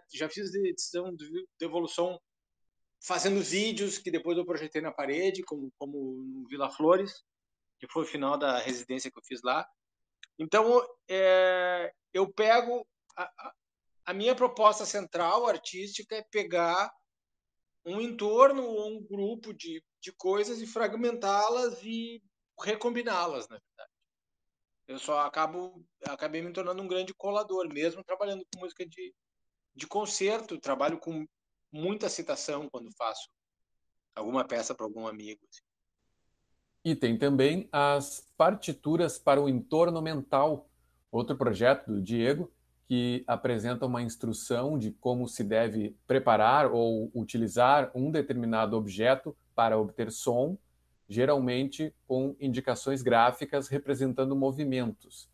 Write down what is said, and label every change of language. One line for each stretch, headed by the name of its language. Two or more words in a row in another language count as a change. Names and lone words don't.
Portuguese: Já fiz edição de evolução fazendo vídeos que depois eu projetei na parede, como no Vila Flores, que foi o final da residência que eu fiz lá. Então, eu pego... A minha proposta central, artística, é pegar um entorno ou um grupo de coisas e fragmentá-las e recombiná-las, na verdade. Eu só acabei me tornando um grande colador, mesmo trabalhando com música de concerto, trabalho com muita citação quando faço alguma peça para algum amigo. Assim. E tem também as partituras para o entorno mental, outro projeto do Diego, que apresenta uma instrução de como se deve preparar ou utilizar um determinado objeto para obter som, geralmente com indicações gráficas representando movimentos.